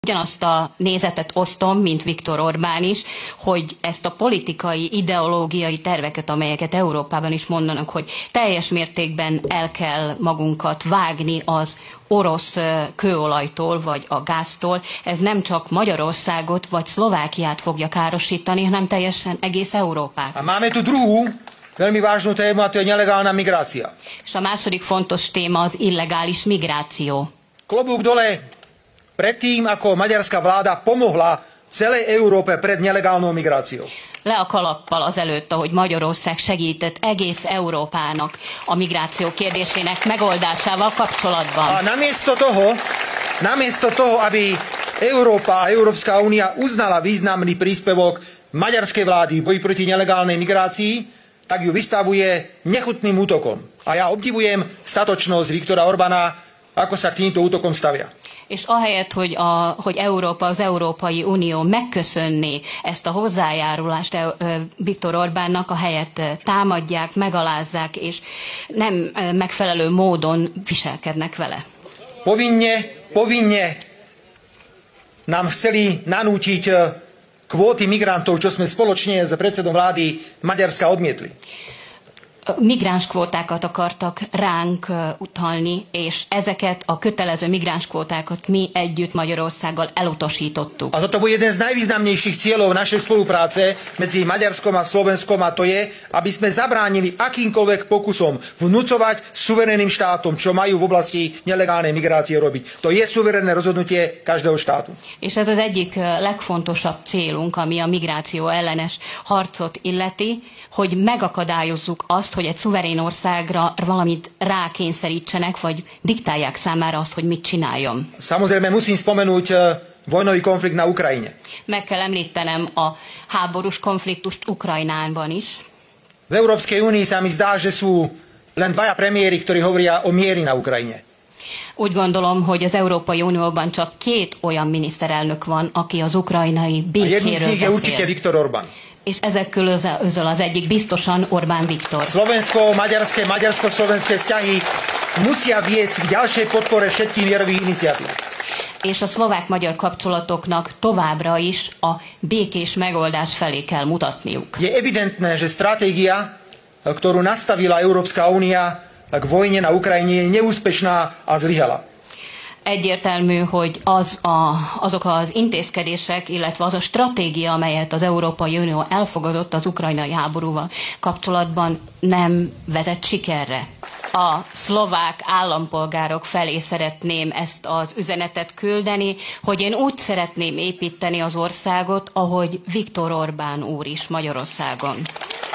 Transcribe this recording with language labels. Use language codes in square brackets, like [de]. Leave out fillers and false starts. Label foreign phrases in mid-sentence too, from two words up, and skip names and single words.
[hu] Ugyanazt a nézetet osztom, mint Viktor Orbán is, hogy ezt a politikai, ideológiai terveket, amelyeket Európában is mondanak, hogy teljes mértékben el kell magunkat vágni az orosz kőolajtól vagy a gáztól, ez nem csak Magyarországot vagy Szlovákiát fogja károsítani, hanem teljesen egész Európát. [sk] A máme tu druhú veľmi vážnu tému, a to je nelegálna migrácia. [hu] És a második fontos téma az illegális migráció. [sk] Klobúk dole predtým, ako maďarská vláda pomohla celej Európe pred nelegálnou migráciou. [hu] Le a kalappal azelőtt, ahogy Magyarország segített egész Európának a migráció kérdésének megoldásával kapcsolatban. [sk] A namiesto toho, aby Európa a Európska únia uznala významný príspevok maďarskej vlády v boji proti nelegálnej migrácii, tak ju vystavuje nechutným útokom. A ja obdivujem statočnosť Viktora Orbána, ako sa k týmto útokom stavia. [hu] És ahelyett, hogy Európa, az Európai Unió megköszönné ezt a hozzájárulást Viktor Orbánnak, a helyett támadják, megalázzák, és nem megfelelő módon viselkednek vele. [sk] Povinne nám chceli nanútiť kvóty migrantov, čo sme spoločne s predsedom vlády Maďarska odmietli. [hu] Migránskvótákat akartak ránk utalni, és ezeket a kötelező migránskvótákat mi együtt Magyarországgal elutasítottuk. [sk] A toto bude jeden z najvýznamnejších cieľov našej spolupráce medzi Maďarskom a Slovenskom, a to je, aby sme zabránili akýmkoľvek pokusom vnúcovať suverénnym štátom, čo majú v oblasti nelegálnej migrácie robiť. To je suverénne rozhodnutie každého štátu. [hu] És ez az egyik legfontosabb célunk, ami a migráció ellenes harcot illeti, hogy megakadályozzuk azt, hogy egy szuverén országra valamit rákényszerítsenek, vagy diktálják számára azt, hogy mit csináljon. [sk] Samozrejme musím spomenúť vojnový konflikt na Ukrajine. [hu] Meg kell említenem a háborús konfliktust Ukrajnában is. [sk] V Európskej únii sa mi zdá, že sú len dvaja premiéri, ktorí hovoria o miery na Ukrajine. [hu] Úgy gondolom, hogy az Európai Unióban csak két olyan miniszterelnök van, aki az ukrajnai békéről [sk] beszél. A jedným z nich je určite Viktor Orbán. [hu] És ezek közül az egyik biztosan Orbán Viktor. [sk] Maďarsko-slovenské vzťahy musia viesť k ďalšej podpore všetkých mierových iniciatív. [hu] És a szlovák-magyar kapcsolatoknak továbbra is a békés megoldás felé kell mutatniuk. [sk] Je evidentné, že stratégia, ktorú nastavila Európska únia k vojne na Ukrajine, je neúspešná a zlyhala. [hu] Egyértelmű, hogy azok az intézkedések, illetve az a stratégia, amelyet az Európai Unió elfogadott az ukrajnai háborúval kapcsolatban, nem vezet sikerre. A szlovák állampolgárok felé szeretném ezt az üzenetet küldeni, hogy én úgy szeretném építeni az országot, ahogy Viktor Orbán úr is Magyarországon.